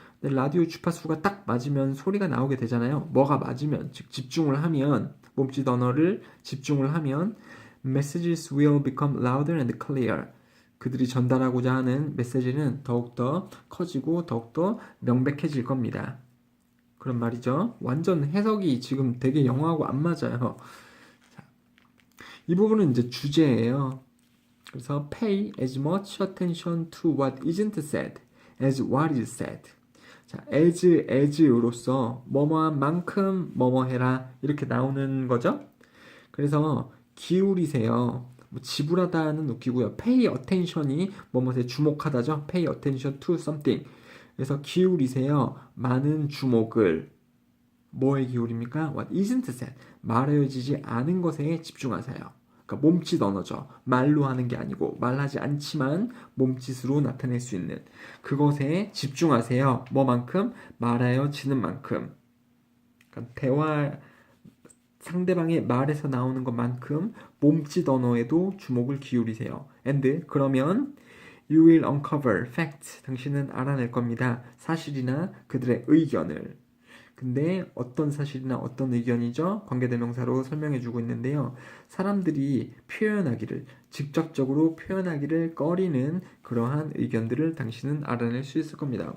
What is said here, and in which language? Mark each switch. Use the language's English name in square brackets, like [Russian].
[Korean] 근데 라디오 주파수가 딱 맞으면 소리가 나오게 되잖아요. 뭐가 맞으면 즉 집중을 하면 몸짓 언어를 집중을 하면 [English] messages will become louder and clear. [Korean] 그들이 전달하고자 하는 메시지는 더욱더 커지고 더욱더 명백해질 겁니다. 그런 말이죠. 완전 해석이 지금 되게 영어하고 안 맞아요. 자, 이 부분은 이제 주제예요. 그래서 [English] pay as much attention to what isn't said as what is said. [Korean] 자, as로서 뭐뭐한 만큼 뭐뭐 해라 이렇게 나오는 거죠. 그래서 기울이세요. 뭐 지불하다는 웃기고요. pay attention이 뭐뭐에 주목하다죠. [English] pay attention to something. [Korean] 그래서 기울이세요. 많은 주목을 뭐에 기울입니까? [English] What isn't said. [Korean] 말해지지 않은 것에 집중하세요. 그러니까 몸짓 언어죠. 말로 하는 게 아니고 말하지 않지만 몸짓으로 나타낼 수 있는 그것에 집중하세요. 뭐만큼? 말하여지는 만큼. 그러니까 대화 상대방의 말에서 나오는 것만큼 몸짓 언어에도 주목을 기울이세요. [English] And [Korean] 그러면 [English] you will uncover facts. [Korean] 당신은 알아낼 겁니다. 사실이나 그들의 의견을. 근데 어떤 사실이나 어떤 의견이죠? 관계대명사로 설명해주고 있는데요. 사람들이 표현하기를, 직접적으로 표현하기를 꺼리는 그러한 의견들을 당신은 알아낼 수 있을 겁니다.